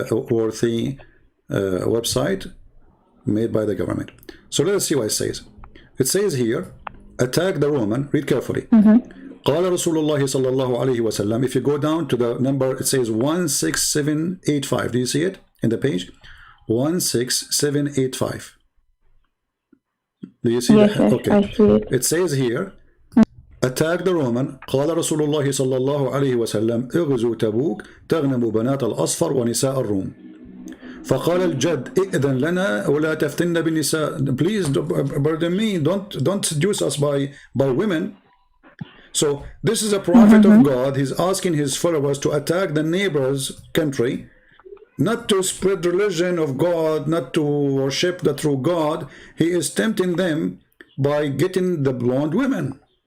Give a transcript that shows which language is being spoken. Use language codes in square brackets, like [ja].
[en] worthy website made by the government. So let us see what it says. It says here, attack the Roman. Read carefully. [ar] قال رسول الله صلى الله عليه وسلم. [en] If you go down to the number, it says 16785. Do you see it in the page? 16785. Do you see yes, that? Yes, okay. I see it. It says here, attack the Roman. [ar] قال رسول الله صلى الله عليه وسلم اغزوا تبوك تغنموا بنات الأصفر ونساء الروم. فقال الجد ائذن لنا ولا تفتن بالنساء. [en] Please, pardon me, don't seduce us by women. So this is a prophet of God. He's asking his followers to attack the neighbor's country, not to spread religion of God, not to worship the true God. He is tempting them by getting the blonde women.